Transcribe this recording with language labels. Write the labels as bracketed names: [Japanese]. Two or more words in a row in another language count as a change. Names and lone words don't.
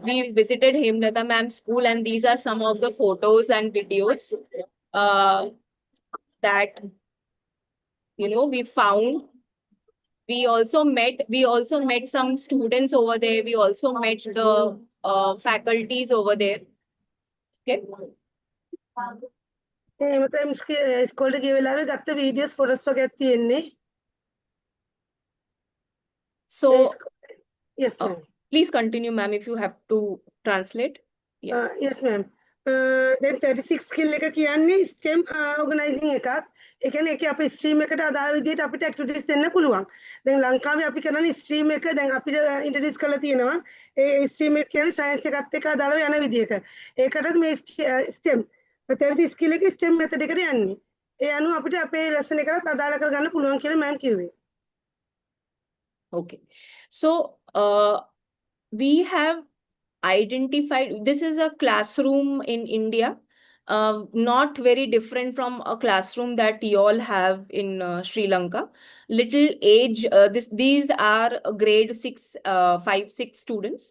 [English] We visited Hemlata ma'am's school, and these are some of the photos and videos that we found. We also met some students over there. We also met the faculties over there. Okay. [Sinhala] එහෙම තමයි ඉස්කෝලේට ගිය වෙලාවේ ගත්ත වීඩියෝස් ෆොටෝස් වගේක් තියෙන්නේ. [English] So Yes, ma'am. please continue, ma'am, if you have to translate. Yeah. Yes, ma'am. Then 36 skill [Sinhala] එක කියන්නේ [English] STEM organizing එකක්. [Sinhala] ඒ කියන්නේ ඒකේ අපේ ස්ට්‍රීම් එකට අදාළ විදිහට අපිට ඇක්ටිවිටීස් දෙන්න පුළුවන්. දැන් ලංකාවේ අපි කරන්නේ ස්ට්‍රීම් එක දැන් අපිට ඉන්ට්‍රොඩියුස් කරලා තියෙනවා. ඒ ස්ට්‍රීම් එක කියන්නේ සයන්ස් එකත් එක්ක අදාළව යන විදිහක. ඒකටත් මේ [English] STEM 36 skill [Sinhala] එක [English] STEM method [Sinhala] එකට යන්නේ. ඒ අනුව අපිට අපේ ලෙසන් එකකට අදාළ කරගන්න පුළුවන් කියලා මෑම් කිව්වේ. Okay. [English] So we have identified, this is a classroom in India, not very different from a classroom that you all have in Sri Lanka. Little age, these are grade 6, 5, 6 students.